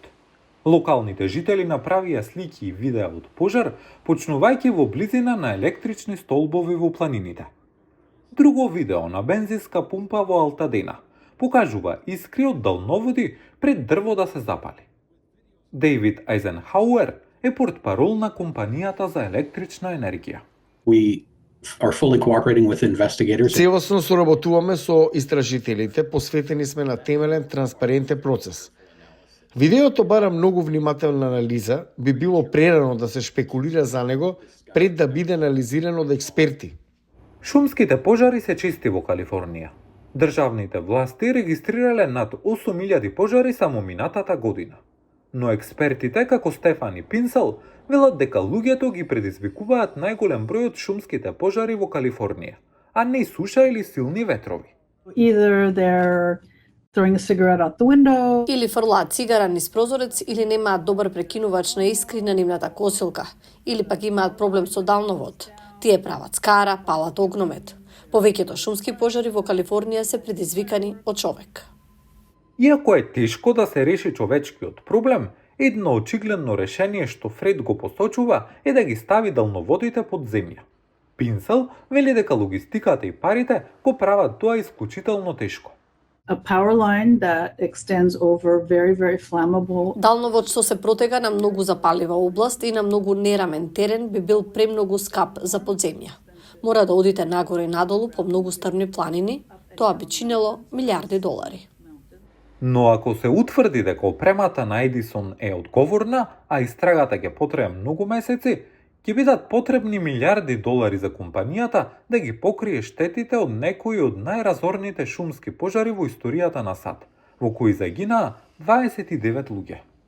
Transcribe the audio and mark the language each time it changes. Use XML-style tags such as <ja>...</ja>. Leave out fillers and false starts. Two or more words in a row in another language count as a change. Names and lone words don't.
<mk>Локалните жители направија слики и видеа од пожар, почнувајќи во близина на електрични столбови во планините. Друго видео на бензинска пумпа во Алтадена покажува искри од далноводи пред дрво да се запали. Дејвид Ајзенхауер е портпарол на компанијата за електрична енергија.</mk> <en>We are fully cooperating with investigators.</en> <mk>Целосно соработуваме со истражителите, посветени сме на темелен, транспарентен процес. Видеото бара многу внимателна анализа, би било прерано да се шпекулира за него пред да биде анализирано од експерти. Шумските пожари се чести во Калифорнија. Државните власти регистрирале над 8000 пожари само минатата година. Но експертите, како Стефани Пинсел, велат дека луѓето ги предизвикуваат најголем број од шумските пожари во Калифорнија, а не суша или силни ветрови.</mk> <en>Either they're throwing a cigarette out the window.</en> <mk>Или фрлаат цигара низ прозорец, или немаат добар прекинувач на искри на нивната косилка, или пак имаат проблем со далновод. Тие прават скара, палат огномет. Повеќето шумски пожари во Калифорнија се предизвикани од човек. Иако е тешко да се реши човечкиот проблем, едно очигледно решение што Фред го посочува е да ги стави далноводите под земја. Пинсел вели дека логистиката и парите го прават тоа исклучително тешко.</mk> <en>A power line that extends over very, very flammable.</en> <mk>Далновод што се протега на многу запалива област и на многу нерамен терен би бил премногу скап за подземја. Мора да одите нагоре и надолу по многу стрмни планини, тоа би чинело милиарди долари. Но ако се утврди дека опремата на Едисон е одговорна, а истрагата ќе потрае многу месеци, ќе бидат потребни милиарди долари за компанијата да ги покрие штетите од некои од најразорните шумски пожари во историјата на САД, во кои загинаа 29 луѓе.</mk>